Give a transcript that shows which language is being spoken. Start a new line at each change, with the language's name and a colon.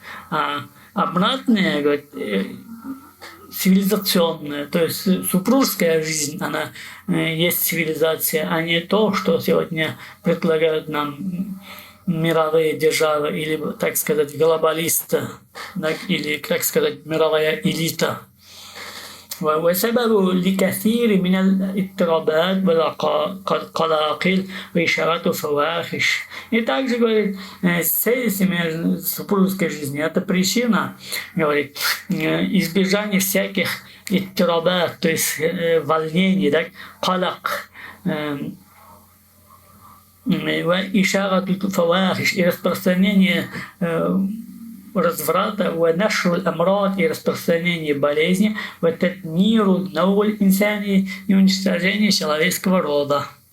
Russian: А обратное, говорит, цивилизационная, то есть супружеская жизнь, она есть цивилизация, а не то, что сегодня предлагают нам мировые державы или, так сказать, глобалисты, или, так сказать, мировая элита.
Arabic: وسبب لكثير من الاضطرابات والقلاقل وإشارات фавахиш.
Russian: И также, говорит, цель супружеской жизни – это причина, говорит, избежания всяких иттирабат, то есть волнений, так, калак,
Arabic: ишарату фавахиш,
Russian: и распространение разврата,
Arabic: нашру амрад,
Russian: и распространение болезни,
Arabic: татмиру науль инсани,
Russian: и уничтожение человеческого рода.